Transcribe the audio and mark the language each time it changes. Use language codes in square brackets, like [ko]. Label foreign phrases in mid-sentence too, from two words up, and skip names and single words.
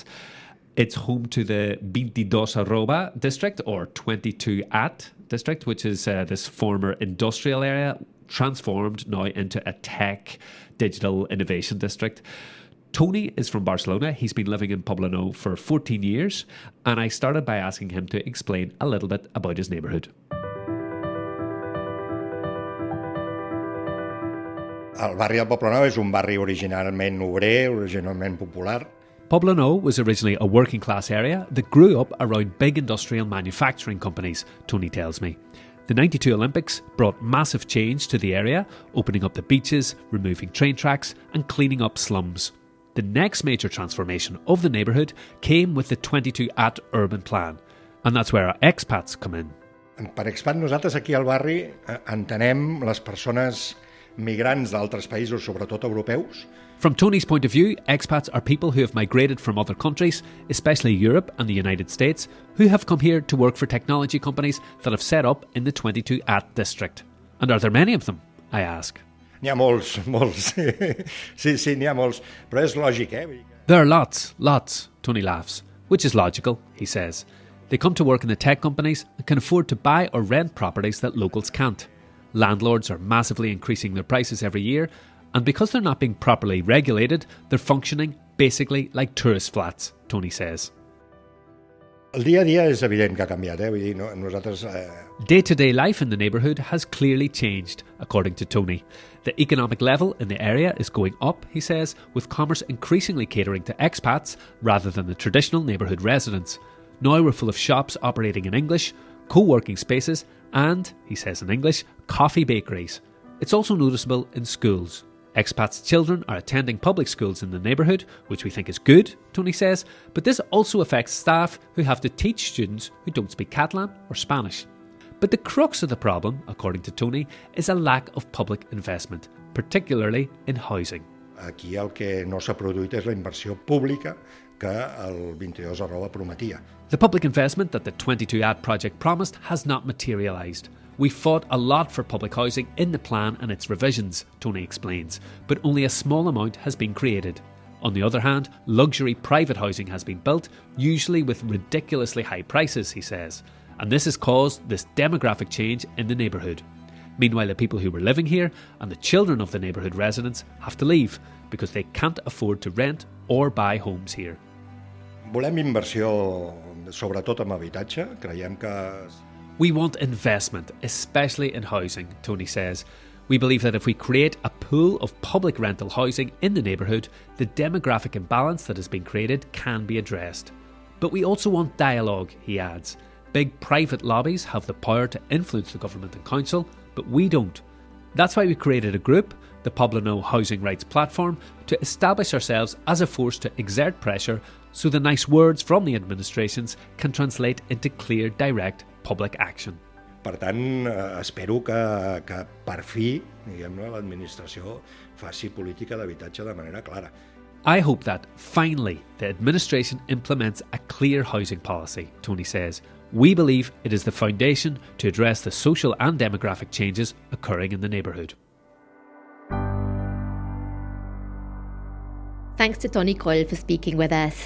[en] It's home to the 22 district, or 22 at district, which is this former industrial area transformed now into a tech digital innovation district. Toni is from Barcelona. He's been living in Poblenou for 14 years, and I started by asking him to explain a little bit about his neighbourhood. [ca] El barri del Poblenou és un barri originalment obrer, originalment popular. [en] Poblenou was originally a working class area that grew up around big industrial manufacturing companies, Toni tells me. The 92 Olympics brought massive change to the area, opening up the beaches, removing train tracks and cleaning up slums. The next major transformation of the neighbourhood came with the 22 at urban plan, and that's where our expats come in. [ca] Per expat, nosaltres aquí al barri entenem les persones migrants d'altres països, sobretot europeus. [en] From Toni's point of view, expats are people who have migrated from other countries, especially Europe and the United States, who have come here to work for technology companies that have set up in the 22 at district. And are there many of them? I ask. [ca] N'hi ha molts. Sí, n'hi ha molts. Però és lògic, [en] There are lots, Toni laughs, which is logical, he says. They come to work in the tech companies and can afford to buy or rent properties that locals can't. Landlords are massively increasing their prices every year, and because they're not being properly regulated, they're functioning basically like tourist flats, Toni says. [ca] El dia a dia és evident que ha canviat, Vull dir, nosaltres... [en] Day-to-day life in the neighbourhood has clearly changed, according to Toni. The economic level in the area is going up, he says, with commerce increasingly catering to expats rather than the traditional neighbourhood residents. Now we're full of shops operating in English, co-working spaces and, he says in English, coffee bakeries. It's also noticeable in schools. Expats' children are attending public schools in the neighbourhood, which we think is good, Toni says, but this also affects staff who have to teach students who don't speak Catalan or Spanish. But the crux of the problem, according to Toni, is a lack of public investment, particularly in housing. [ca] Aquí el que no s'ha produït és la inversió pública que el 22 prometia. [en] The public investment that the 22 Ad project promised has not materialised. We fought a lot for public housing in the plan and its revisions, Toni explains, but only a small amount has been created. On the other hand, luxury private housing has been built, usually with ridiculously high prices, he says, and this has caused this demographic change in the neighbourhood. Meanwhile, the people who were living here and the children of the neighbourhood residents have to leave because they can't afford to rent or buy homes here. [ca] Volem inversió, sobretot en habitatge. Creiem que... [en] We want investment, especially in housing, Toni says. We believe that if we create a pool of public rental housing in the neighbourhood, the demographic imbalance that has been created can be addressed. But we also want dialogue, he adds. Big private lobbies have the power to influence the government and council, but we don't. That's why we created a group, the Poblenou Housing Rights Platform, to establish ourselves as a force to exert pressure so the nice words from the administrations can translate into clear, direct public action. [ca] Per tant, espero que per fi, diguem-ne, l'administració faci política d'habitatge de manera clara. [en] I hope that, finally, the administration implements a clear housing policy, Toni says. We believe it is the foundation to address the social and demographic changes occurring in the neighbourhood. Thanks to Toni Coll for speaking with us.